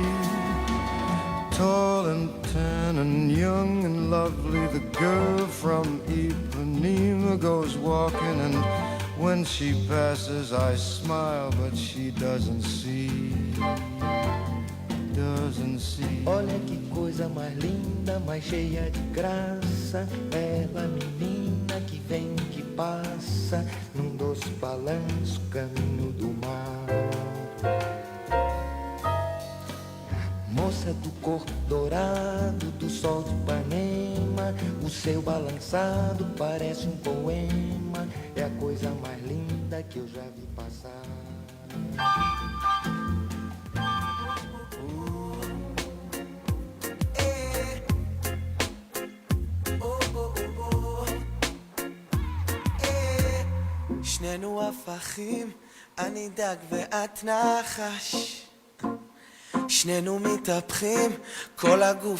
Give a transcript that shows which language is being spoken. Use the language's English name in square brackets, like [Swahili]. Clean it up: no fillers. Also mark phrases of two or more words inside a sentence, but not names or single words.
[English] Tall and tan and young and lovely, the girl from Ipanema goes walking, and when she passes I smile, but she doesn't see, doesn't see. [Portuguese] Olha que coisa mais linda, mais cheia de graça, ela menina que vem, que passa, num doce balanço, caminho do mar. Moça do corpo dourado, do sol de Ipanema, o seu balançado parece um poema, é a coisa mais linda que eu já vi passar. [Hebrew] שנינו הפכים, אני דג ואת נחש, שנינו מתהפכים, כל הגוף